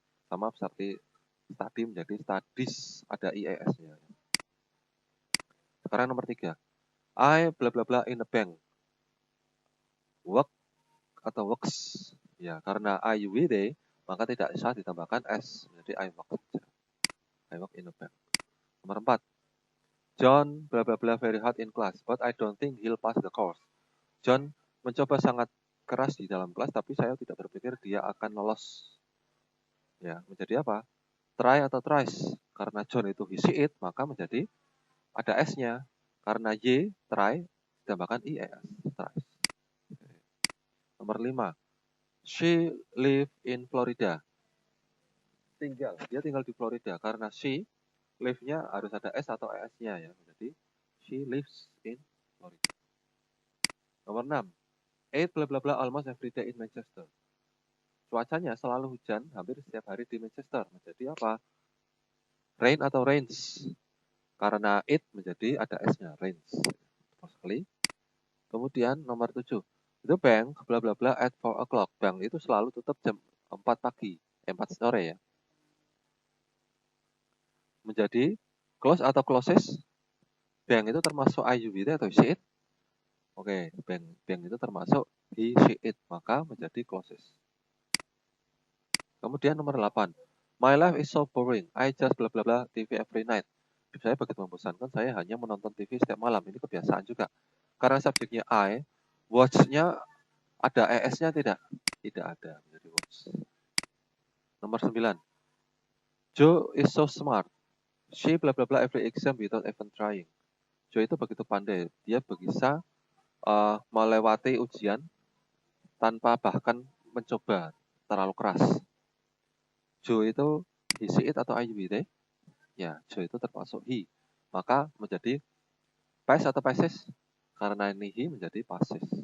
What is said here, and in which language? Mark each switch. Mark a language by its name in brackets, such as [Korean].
[Indonesian] Sama seperti tadi menjadi studies ada ies-nya. Sekarang nomor 3, [English] I bla bla bla in a bank. [Indonesian] Work atau works ya, karena I, you, we, they maka tidak usah ditambahkan s, menjadi [English] I work. I work in a bank. [Indonesian] Nomor 4, [English] John bla bla bla very hard in class, but I don't think he'll pass the course. [Indonesian] John mencoba sangat keras di dalam kelas, tapi saya tidak berpikir dia akan lolos. Ya, menjadi apa? Try atau tries. Karena John itu he, she, it, maka menjadi ada s-nya. Karena y, try, ditambahkan ies, tries. Nomor 5, [English] she live in Florida. [Indonesian] Dia tinggal di Florida. Karena she, live-nya harus ada s atau es-nya ya. Jadi [English] she lives in Florida. [Indonesian] Nomor 6, [English] ate bla bla bla almost every day in Manchester. [Indonesian] Cuacanya selalu hujan hampir setiap hari di Manchester. Menjadi apa? Rain atau rains. Karena it menjadi ada s-nya, rains. Tepat sekali. Kemudian nomor 7, [English] the bank bla bla bla at 4 o'clock. [Indonesian] Bank itu selalu tutup jam 4 pagi, 4 sore ya. Menjadi close atau closes. Bank itu termasuk I, you, we, they atau she, it? Oke, bank itu termasuk he, she, it, maka menjadi closes. Kemudian nomor 8, [English] my life is so boring, I just bla bla bla TV every night. [Indonesian] Hidup saya begitu membosankan, saya hanya menonton TV setiap malam. Ini kebiasaan juga. Karena subjeknya I, watch-nya ada es-nya tidak? Tidak ada, menjadi watch. Nomor 9, [English] Joe is so smart, she bla bla bla every exam without even trying. [Indonesian] Joe itu begitu pandai, dia bisa melewati ujian tanpa bahkan mencoba terlalu keras. Joe itu he, she, it atau I, you, we, they? Ya, Joe itu termasuk he. Maka menjadi past atau passive? Karena ini he menjadi passive.